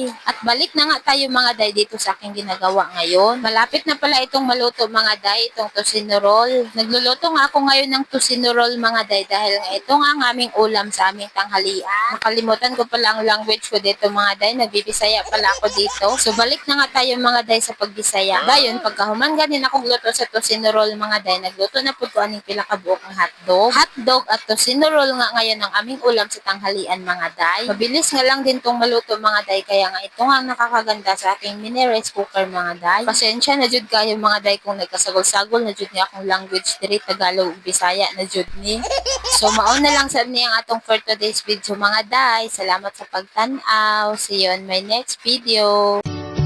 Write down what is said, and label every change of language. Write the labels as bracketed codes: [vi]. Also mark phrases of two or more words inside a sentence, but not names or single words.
[tl] At balik na nga tayo mga day dito sa aking ginagawa ngayon. Malapit na pala itong maluto mga day, itong tocino roll. Nagluluto nga ako ngayon ng tocino roll mga day dahil nga ito nga ang aming ulam sa aming tanghalian. Nakalimutan ko pala ang language ko dito mga day, nagbibisaya pala ako dito. So balik na nga tayo mga day sa pagbisaya. [ceb] Dayon, pagkahuman ganin akong luto sa tocino roll mga day, nagluto na po ko aning pila ka buok ng hotdog. [tl] Hotdog at tocino roll nga ngayon ang aming ulam sa tanghalian mga day. Mabilis nga lang din tong maluto mga day, kaya nga ito nga ang nakakaganda sa aking mini rice cooker mga day. [ceb] Pasensya na jud kayo mga day kung nagkasagol-sagol na jud ni akong language diri Tagalog ug Bisaya na jud ni. So mao na lang sa niyang atong [en] for today's video [ceb] mga day. Salamat sa pagtan-aw. [en] See you on my next video.